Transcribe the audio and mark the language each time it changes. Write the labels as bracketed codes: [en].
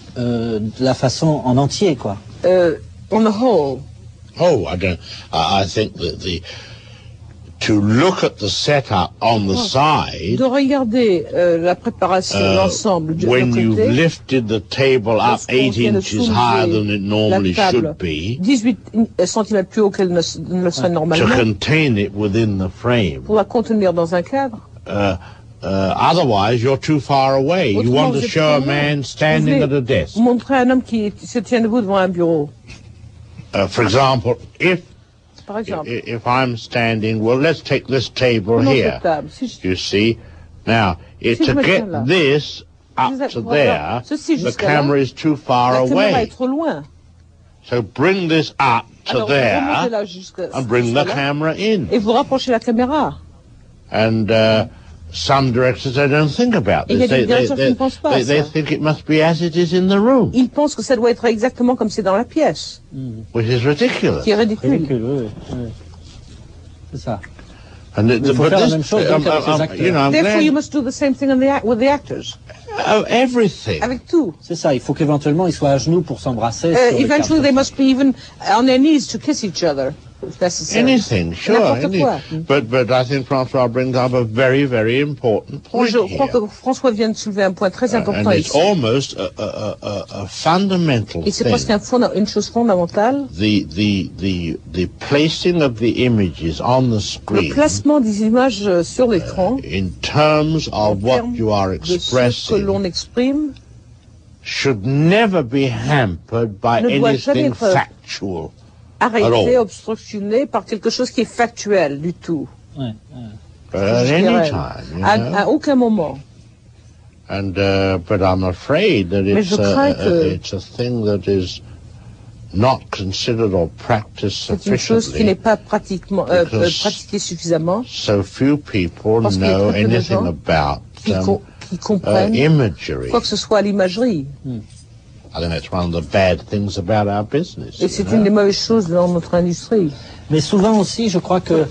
[fr] De la façon en entier, quoi. [en] On the whole. Oh, I think that to look at the setup on the side. [fr] De regarder la préparation, l'ensemble du côté. [en] When you've lifted the table up 8 inches higher than it normally should be. [fr] 18 cm plus haut qu'elle ne le serait normalement. [en] To contain it within the frame. [fr] Pour la contenir dans un cadre. [en] Otherwise, you're too far away. You want to show a man standing at a desk. [fr] Montrer un homme qui se tient debout devant un bureau. [en] For example, if I'm standing, well, let's take this table here. You see, now to get this up to there, the camera is too far away. So bring this up to there and bring the camera in. [fr] Et vous rapprochez la caméra. [en] And some directors, they don't think about this. They think it must be as it is in the room. [fr] Ils pensent que ça doit être exactement comme c'est dans la pièce. [en] Which is ridiculous. [fr] Qui est ridicule. Oui. C'est ça. Il faut faire la même chose avec les acteurs. [en] Therefore, you must do the same thing with the actors. Everything. [fr] Avec tout. C'est ça. Il faut qu'éventuellement ils soient à genoux pour s'embrasser. [en] Eventually, they must be even on their knees to kiss each other. necessary. Anything, sure. But I think François brings up a very, very important point [fr] Je crois que François vient de soulever un point très important [en] and it's [fr] ici. [en] Almost a fundamental [fr] Et c'est [en] thing. [fr] presque une chose fondamentale. [en] The placing of the images on the screen. [fr] Le placement des images sur l'écran. [en] In terms of what you are expressing. [fr] Ce que l'on exprime. [en] Should never be hampered by anything factual. [fr] Arrêté, obstructionné par quelque chose qui est factuel du tout. [en] At any time, [fr] à aucun moment. [en] And but I'm afraid that it's a thing that is not considered or practiced sufficiently. [fr] C'est une chose qui n'est pas pratiquée suffisamment. [en] So few people know anything about [fr] qui comprennent [en] imagery. [fr] Quoi que ce soit l'imagerie. I think that's one of the bad things about our business. Et c'est une des mauvaises choses dans notre industrie. Mais souvent aussi, je crois que